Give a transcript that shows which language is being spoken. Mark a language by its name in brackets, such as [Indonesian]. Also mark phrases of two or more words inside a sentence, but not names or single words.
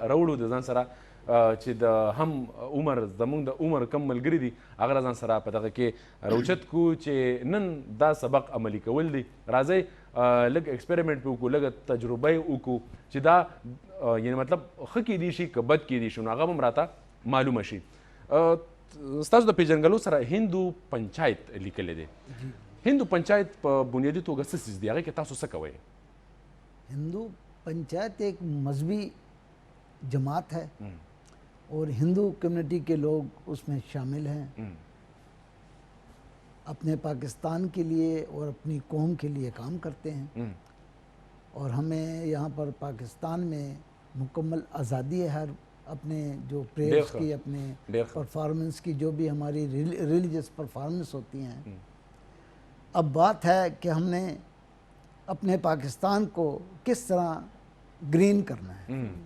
[Pashto] راوړو د ځان سره چې د هم عمر زمونږ د عمر کم ملګري دي هغه را ځان سره په دغه کې راوچت کو چې نن دا سبق عملي کول دي راځئ لږ ایکسپریمنټ پې وکړو لږ تجربه یې وکړو چې دا یعنې مطلب ښه کیدی شي که بد کیدی شي نو هغه به هم راته معلومه شي ستاسو د پیژنګلو سره هندو پنچایت لیکلی دی هندو پنچایت په بنیادي توګه څه څیز دی هغې کې تاسو څه کوئ [Urdu] ہندو پنچایت ایک مذہبی جماعت ہے اور ہندو کمیونٹی کے لوگ اس میں شامل ہیں اپنے پاکستان کے لیے اور اپنی قوم کے لیے کام کرتے ہیں اور ہمیں یہاں پر پاکستان میں مکمل آزادی ہے ہر اپنے جو پریئرس کی اپنے پرفارمنس کی جو بھی ہماری [English] religious performance [Urdu] ہوتی ہیں اب بات ہے کہ ہم نے اپنے پاکستان کو کس طرح گرین کرنا ہے